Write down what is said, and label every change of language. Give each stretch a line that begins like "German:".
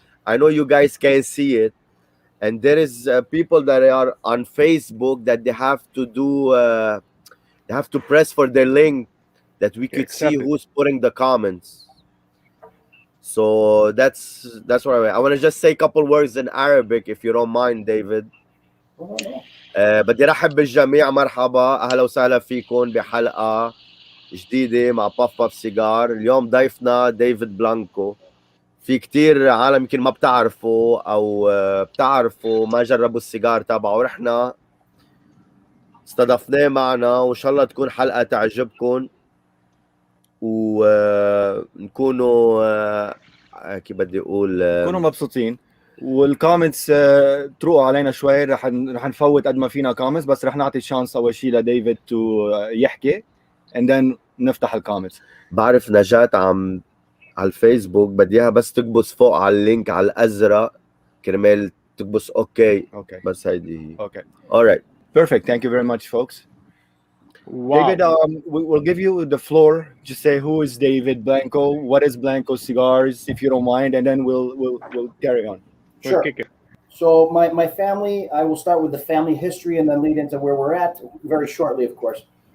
English: I know you guys can see it, and there is people that are on Facebook that they have to do they have to press for their link that we could see Accept it. who's putting the comments. So that's what I want to just say a couple words in Arabic if you don't mind, David.
Arabic: بدي رحب بالجميع. مرحبا، اهلا وسهلا فيكم بحلقه جديده مع باف باف سيجار. اليوم ضيفنا ديفيد بلانكو. في كتير عالم يمكن ما بتعرفوا او بتعرفوا ما جربوا السيجار تبعه، رحنا استضفناه معنا، وان شاء الله تكون حلقه تعجبكم ونكونوا كيف بدي اقول كونوا مبسوطين. والكومنتس تروقوا علينا شوي. رح نفوت قد ما فينا كومنتس، بس رح نعطي الشانس اول شيء لديفيد تو يحكي and then نفتح الكومنتس. بعرف نجاة على الفيسبوك بدي اياها بس تكبس فوق على اللينك على الازرق كرمال تكبس اوكي.
English: Okay.
Arabic: بس هيدي
English: Okay. alright. Perfect. Thank you very much, folks. Wow. David, we'll give you the floor. Just say who is David Blanco, what is Blanco Cigars, if you don't mind, and then we'll carry on. We'll Sure. kick it. So my family, I will start with the family history and then lead into where we're at very shortly, of course.